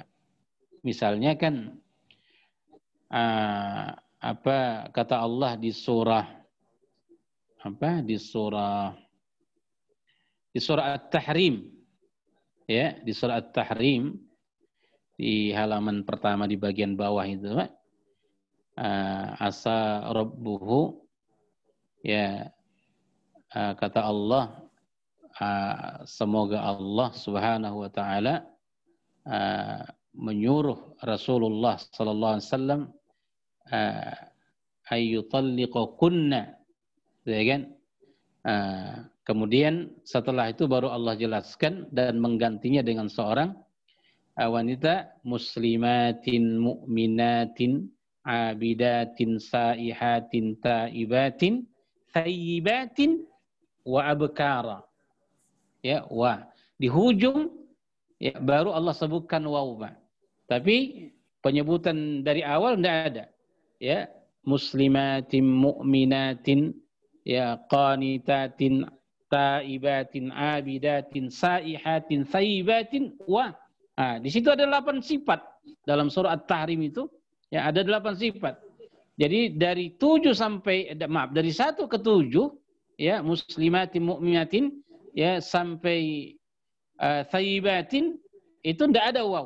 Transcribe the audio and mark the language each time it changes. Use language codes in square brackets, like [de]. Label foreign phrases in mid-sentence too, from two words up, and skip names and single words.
[id] Misalnya kan kata Allah di surah di surah At-Tahrim, ya, di surah At-Tahrim di halaman pertama di bagian bawah itu, Pak. [ar] عسى ربه, [id] ya, kata Allah, semoga Allah [ar] سبحانه وتعالى [id] menyuruh Rasulullah [ar] صلى الله عليه وسلم [id] ayyutalliqakunna, ya kan? Kemudian setelah itu baru Allah jelaskan dan menggantinya dengan seorang wanita [ar] مسلمات مؤمنات عابدات سائحات تائبات طيبات وأبكارا. [id] Ya, wa di hujung ya baru Allah sebutkan waw. Tapi penyebutan dari awal tidak ada. Ya, [ar] مسلمات مؤمنات, [id] ya, [ar] قانتات تائبات عابدات سائحات طيبات و. [id] Di situ ada 8 sifat dalam surah At-Tahrim itu, ya, ada 8 sifat. Jadi dari 7 sampai dari 1 ke 7, ya, [ar] مسلمات مؤمنات, [id] ya, sampai thayyibatin itu tidak ada waw.